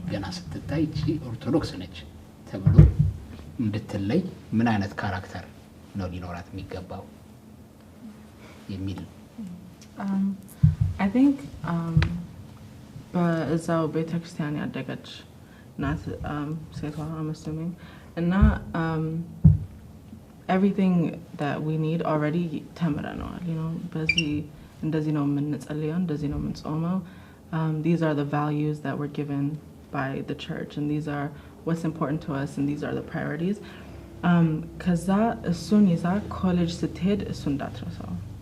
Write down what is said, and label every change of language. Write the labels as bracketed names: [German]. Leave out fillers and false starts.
[Amharic] ገና ስትታይ እቺ ኦርቶዶክስ ነች ተብሎ እንድትለይ ምን አይነት ካራክተር ነው ሊኖራት የሚገባው የሚል [English] I think [Amharic] በዛው ቤተክርስቲያን ያደገች ናት ሴቷ [English] I'm assuming እና everything that we need already [Amharic] ተምረናል. [English] You know, [Amharic] በዚህ እንደዚህ ነው የምንጸልየው, እንደዚህ ነው የምንጾመው. [English] These are the values that were given by the church, and these are what's important to us, and these are the priorities. [Amharic] ከዛ እሱን ይዛ ኮሌጅ ስትሄድ እሱን እንዳትረሳው.